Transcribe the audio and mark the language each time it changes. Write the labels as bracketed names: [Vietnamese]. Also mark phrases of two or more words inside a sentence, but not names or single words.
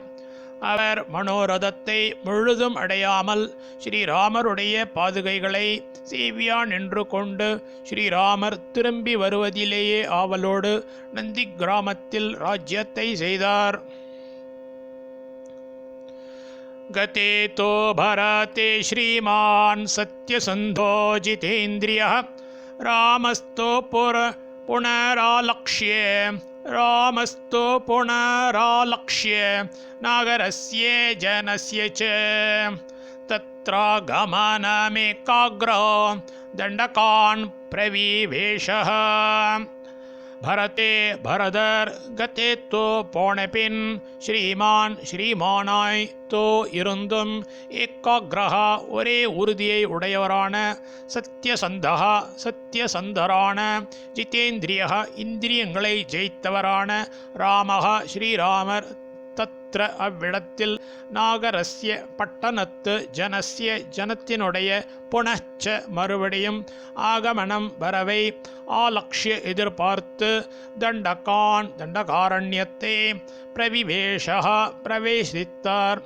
[Tamil] அவர் மனோரதத்தை முழுதும் அடையாமல் ஸ்ரீராமருடைய பாதுகைகளை சேவியா நின்று கொண்டு ஸ்ரீராமர் திரும்பி வருவதிலேயே ஆவலோடு நந்தி கிராமத்தில் ராஜ்யத்தை செய்தார். [Sanskrit] गते तो भरते श्रीमान् सत्यसन्धो जितेन्द्रियः रामस्तो पुनरालक्ष्ये नागरस्य जनस्य च तत्रागमनमेकाग्रो दण्डकान् प्रविवेशः. [Tamil] பரதர் கதே தோ போனபின் ஸ்ரீமானாய் தோ இருந்தும் ஏகாக்ரஹா ஒரே உறுதியை உடையவரான சத்தியசந்தரான ஜிதேந்திரியः இந்திரியங்களை ஜெயித்தவரான ராமः ஸ்ரீராமர் அத்திர அவ்விடத்தில் நாகரஸ்ய பட்டணத்து ஜனஸ்ய ஜனத்தினுடைய புனச்ச மறுபடியும் ஆகமனம் வரவை ஆலக்ஷ்ய எதிர்பார்த்து தண்டகாரண்யத்தை பிரவிவேஷா பிரவேசித்தார்.